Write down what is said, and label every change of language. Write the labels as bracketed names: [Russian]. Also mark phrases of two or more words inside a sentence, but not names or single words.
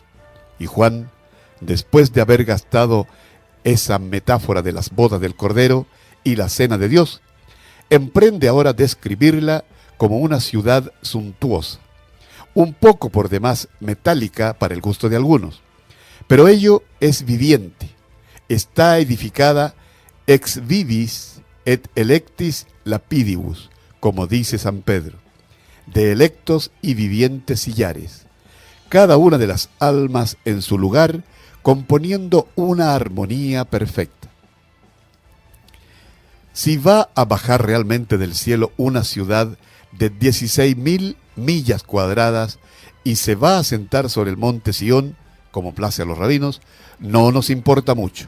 [Spanish] Y Juan, después de haber gastado esa metáfora de las bodas del Cordero y la cena de Dios, emprende ahora describirla como una ciudad suntuosa, un poco por demás metálica para el gusto de algunos, pero ello es viviente, está edificada [Latin] ex vivis et electis lapidibus, [Spanish] como dice San Pedro, de electos y vivientes sillares, cada una de las almas en su lugar, componiendo una armonía perfecta. Si va a bajar realmente del cielo una ciudad de 16.000 millas cuadradas y se va a sentar sobre el monte Sión, como place a los rabinos, no nos importa mucho.